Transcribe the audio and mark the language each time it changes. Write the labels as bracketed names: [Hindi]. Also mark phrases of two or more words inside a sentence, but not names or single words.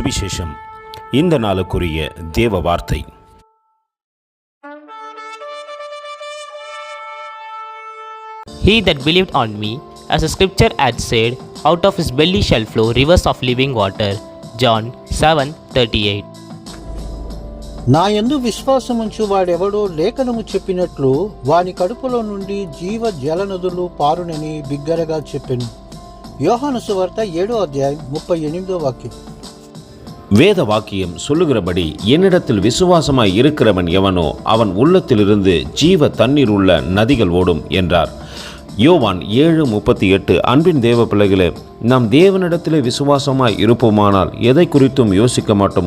[Tamil] சுவிசேஷம். இந்த நாளுக்குரிய தேவ வார்த்தை. [English] He that believed on me, as the scripture had said, out of his belly shall flow rivers of living water. John 7:38. [Telugu] నా యందు విశ్వాసముంచు వాడెవడో లేఖనము చెప్పినట్లు వాని కడుపులో నుండి జీవ జలనదులు పారునని బిగ్గరగా చెప్పెను. யோహాను సువార్త 7:38. [Tamil] வேத வாக்கியம் சொல்லுகிறபடி, என்னிடத்தில் விசுவாசமாய் இருக்கிறவன் எவனோ அவன் உள்ளத்திலிருந்து ஜீவ தண்ணீர் உள்ள நதிகள் ஓடும் என்றார். யோவான் 7:38. அன்பின் தேவ பிள்ளைகளே, நாம் தேவனிடத்திலே விசுவாசமாய் இருப்போமானால் எதை குறித்தும் யோசிக்க மாட்டோம்.